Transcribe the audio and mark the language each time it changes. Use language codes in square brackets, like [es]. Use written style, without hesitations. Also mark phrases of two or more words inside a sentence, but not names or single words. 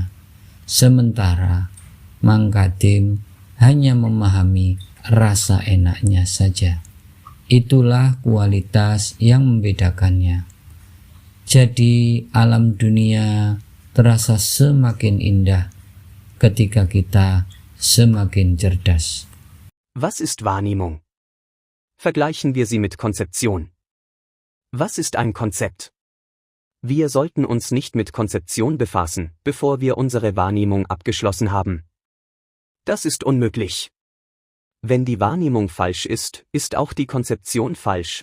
[id] Sementara Mang Kadim hanya memahami rasa enaknya saja. Itulah kualitas yang membedakannya. Jadi alam dunia terasa semakin indah ketika kita semakin cerdas. [de] Was ist Wahrnehmung? Vergleichen wir sie mit Konzeption. Was ist ein Konzept? Wir sollten uns nicht mit Konzeption befassen, bevor wir unsere Wahrnehmung abgeschlossen haben. Das ist unmöglich. Wenn die Wahrnehmung falsch ist, ist auch die Konzeption falsch.